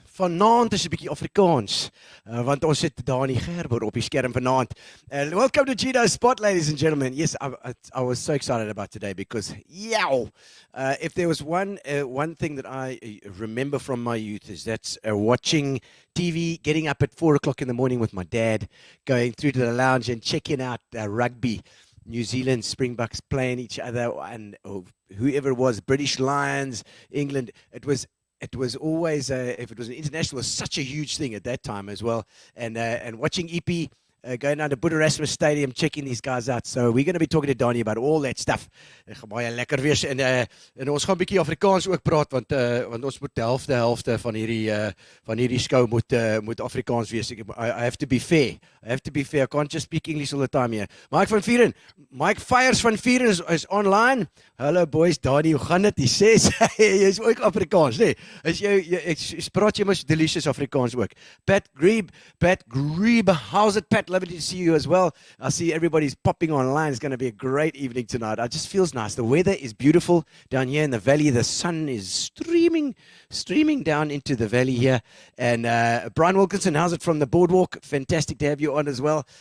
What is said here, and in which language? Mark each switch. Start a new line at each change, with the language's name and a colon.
Afrikaans: Vanaand is 'n bietjie Afrikaans, want ons het Danie Gerber op die skerm vanaand.
English: Welcome to Gino Spot, ladies and gentlemen. Yes, I was so excited about today because, if there was one thing that I remember from my youth is that's watching TV, getting up at 4 o'clock in the morning with my dad, going through to the lounge and checking out rugby. New Zealand Springboks playing each other, and whoever it was, British Lions, England. It was always, if it was an international, it was such a huge thing at that time as well. And watching EP going down to Boet Erasmus Stadium, checking these guys out. So we're going to be talking to Donnie about all that stuff.
Afrikaans: Baie lekker wees. En ons gaan 'n bietjie Afrikaans ook praat, want ons moet die helfte van hierdie skou moet Afrikaans wees.
English: I have to be fair. I can't just speak English all the time here. Mike Fires van Vieren is online. Hello boys, Donnie,
Afrikaans: hoe gaan dit? Hy sê jy is ook Afrikaans, nee. Ek praat jy mos delicious Afrikaans ook.
English: Pat Grebe, how's it, Pat? Lovely to see you as well. I see everybody's popping online. It's going to be a great evening tonight. It just feels nice. The weather is beautiful down here in the valley. The sun is streaming down into the valley here. And Brian Wilkinson, how's it from the boardwalk? Fantastic to have you on as well.